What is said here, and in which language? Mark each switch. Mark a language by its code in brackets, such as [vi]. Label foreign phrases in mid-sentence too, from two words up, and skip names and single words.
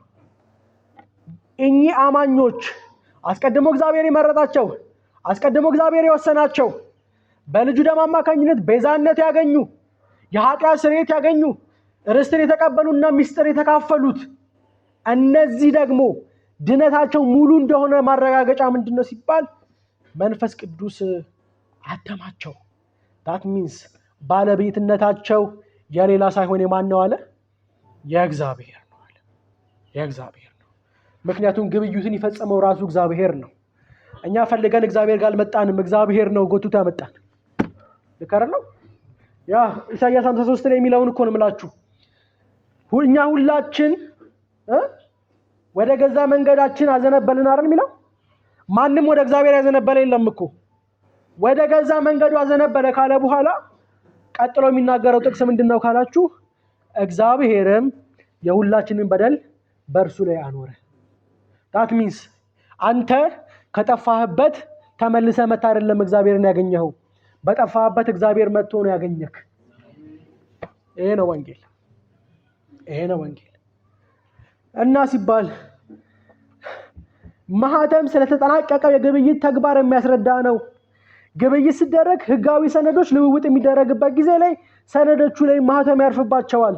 [am] እኚህ አማኞች አስቀድሞ እግዚአብሔር የመረጣቸው አስቀድሞ እግዚአብሔር የወሰናቸው በልጁ ደም አማካኝነት ቤዛነት ያገኙ የኃጢአት ስርየት ያገኙ ርስትን የተቀበሉና ምስጢር የተካፈሉት እነዚህ ደግሞ ድነታቸው ሙሉ እንደሆነ ማረጋገጫ ምንድነው ሲባል መንፈስ ቅዱስ አተማቸው። [en] that means [am] ባለቤትነታቸው የሌላ ሳይሆን የማን ነው አለ? የእግዚአብሔር ነው አለ። የእግዚአብሔር ነው። ምክንያቱም ግብይቱን የፈጸመው ራሱ እግዚአብሔር ነው። እኛ ፈልገን እግዚአብሔር ጋር አልመጣንም፣ እግዚአብሔር ነው ጎትቶ ያመጣን። ልከረለው ያ ኢሳይያስ 53 ላይ የሚለውን እኮ ነው የምላችሁ። እኛ ሁላችን ወደ ገዛ መንገዳችን አዘነበልን አይደል የሚለው? ማንም ወደ እግዚአብሔር ያዘነበለ የለም እኮ። ወደ ገዛ መንገዱ አዘነበለ ካለ በኋላ ቀጥሎ የሚናገረው ጥቅስ ምንድነው ካላችሁ እግዚአብሔርም የሁላችንን በደል በእርሱ ላይ አኖረ። [en] that means [am] አንተ ከጠፋህበት ተመልሰ መጣ አይደለም እግዚአብሔርን ያገኘው፣ በጠፋህበት እግዚአብሔር መጥቶ ነው ያገኘክ። ይሄ ነው ወንጌል። እና ሲባል ማህተም ስለተጠናቀቀው የግብይት ተግባር የሚያስረዳ ነው። ግብይት ሲደረግ ህጋዊ ሰነዶች ልውውጥ የሚደረግበት ጊዜ ላይ ሰነዶቹ ላይ ማህተም ያርፍባቸዋል።